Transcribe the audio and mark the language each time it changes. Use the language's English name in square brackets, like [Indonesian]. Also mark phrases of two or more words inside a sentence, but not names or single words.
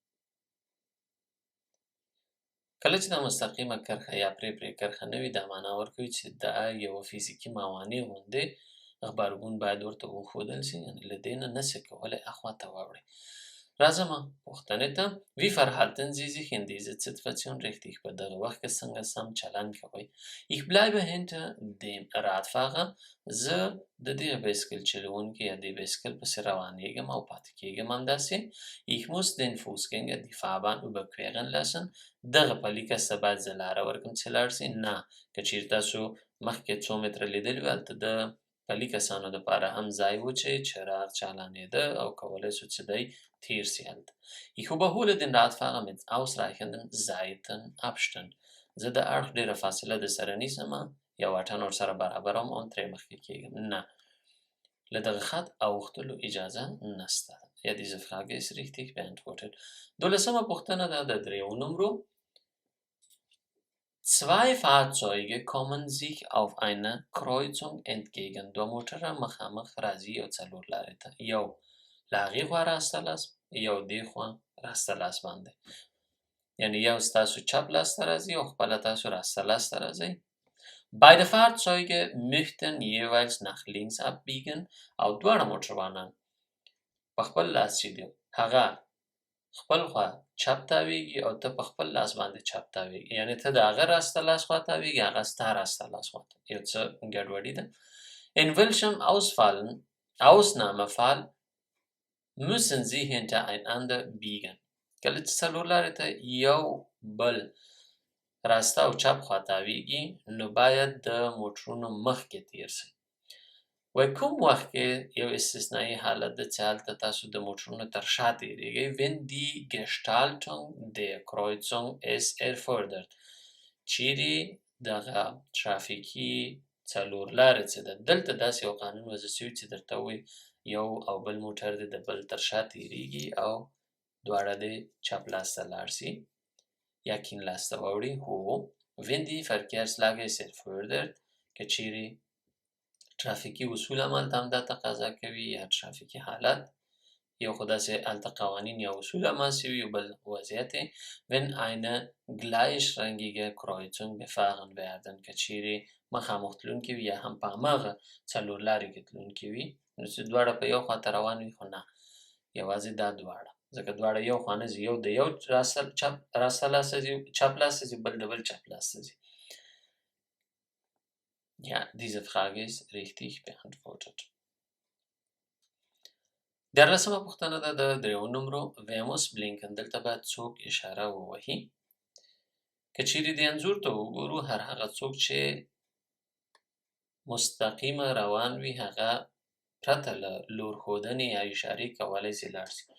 [Pashto] کله چې دا مستقیمه کرښه یا پرې کرښه نه وي، دا معنا ورکوي چې دا یوه فزیکي موانع غوندې غبرګون باید ورته وښودل سي، یعنې له دې نه نسي کولی اخوا ته واوړئ. راځمه پوښتنې ته. [German] Wie verhalten Sie sich in dieser Situation richtig؟ [Pashto] په دغه وخت کې څنګه سم چلند کوئ؟ [German] Ich bleibe hinter dem Radfahrer. [Pashto] زه د دې بایسکل چلوونکي یا د بایسکل پسې روانېږم او پاتې کېږم همداسې. [German] Ich muss den Fußgänger die Fahrbahn überqueren lassen. [Pashto] دغه پلي کس ته باید زه لاره ورکړم چې لاړ سي. نه، که چیرې تاسو مخکې څو متره لیدلي وي، هلته د پلي کسانو دپاره هم ځای و چې چراغ چالانېده او کولی سو چې دی تیر سي هلته. [German] Ich überhole den Radfahrer mit ausreichendem Seitenabstand. [Pashto] زه د اړخ ډېره فاصله د سره نیسمه یا واټن ورسره برابروم او ترې مخکې کېږم. نه، له دغه خط اوښتلو اجازه نسته. [German] Ja, diese Frage ist richtig beantwortet. [Pashto] 12مه پوښتنه ده د 3 نمرو. [German] Zwei Fahrzeuge kommen sich auf einer Kreuzung entgegen. [Pashto] دو موټره مخامخ راځي یو څلور لارې ته. یو له هغې خوا راسته لاس، یو دې خوا راسته لاس باندې. یعنې یو ستاسو چپ لاس ته راځي او خپله تاسو راسته لاس ته راځئ. [German] Beide Fahrzeuge möchten jeweils nach links abbiegen. [Pashto] او دواړه موټروانان په خپل لاس چې دی هغه خپل خوا چپ تاویږي او ته په خپل لاس باندې چپ تاویږي، یعنې ته د هغه راسته لاس خوا تاویږي، هغه ستا راسته لاس خوا ته. یو څه ګډوډي ده. [German] In welchem Ausnahmefall müssen Sie hintereinander biegen؟ [Pashto] کله چې څلور لارې ته یو بل راسته او چپ خوا تاویږي، نو باید د موټرونو مخکې تیر سئ. وایي کوم وخت کې یو استثنایي حالت ده چې هلته تاسو د موټرونو تر شا تېرېږئ. [German] Wenn die Gestaltung der Kreuzung es erfordert. [Pashto] چیرې دغه ترافیکي څلور لارې چې ده، دلته داسې یو قانون وضع سوي چې درته وایي یو او بل موټر دې د بل تر شا تېرېږي او دواړه دې چپ لاس ته لاړ سي یا کیڼ لاس ته واوړي. هو. [German] Wenn die Verkehrslage es erfordert. [Pashto] که چیرې ترافیکي اصول همالته همدا تقاضا کوي یا ترافیکي حالت، یو خو داسې هلته قوانین یا اصول هماسې وي، یو بل وضعیت یې. [German] Wenn eine gleichrangige Kreuzung befahren werden. [Pashto] که چیرې مخامخ تلونکي وي یا هم په هماغه څلور لارې کې تلونکي وي، نو چې دواړه په یو خوا ته روان وي، خو نه، یوازې دا دواړه، ځکه دواړه یو خوا نه ځي، یو د یو راسته لاس ته ځي، چپ لاس ته ځي، بل د بل چپ لاس ته ځي. [German] Ja, diese Frage ist richtig beantwortet. [Pashto] دیارلسمه پوښتنه ده د دریو نمرو [German] Wie muss blinken [Pashto] دلته باید څوک اشاره ووهي. که چیرې دې انځور ته وګورو هر هغه څوک چې مستقیمه روان وي هغه پرته له لورښودنې یا اشارې کولی سي لاړ سي.